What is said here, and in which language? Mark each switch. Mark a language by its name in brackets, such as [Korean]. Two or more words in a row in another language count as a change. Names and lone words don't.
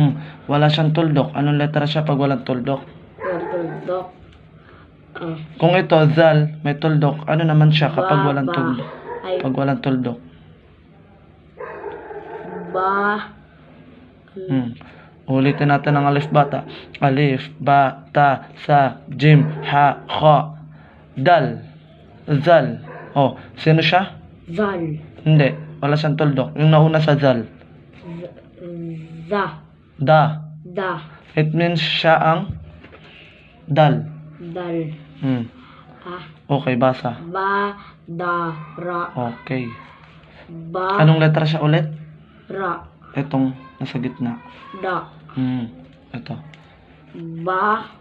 [Filipino] Wala siyang tuldok. Anong letra siya pag walang tuldok? tuldok Kung ito, zal, may tuldok. Ano naman siya kapag walang tuldok? ay Pag walang tuldok. ba Ulitin natin ang alif bata. Alif, bata, sa, jim, ha, kha, dal, zal. Oh, sino siya? zal Hindi, wala siyang tuldok. Yung nauna sa zal. za Da. da [English] It means [Filipino] siya ang dal. dal Okay, basa. ba da ra Okay. ba Anong letra siya ulit? ra Itong nasa gitna. da Ito. ba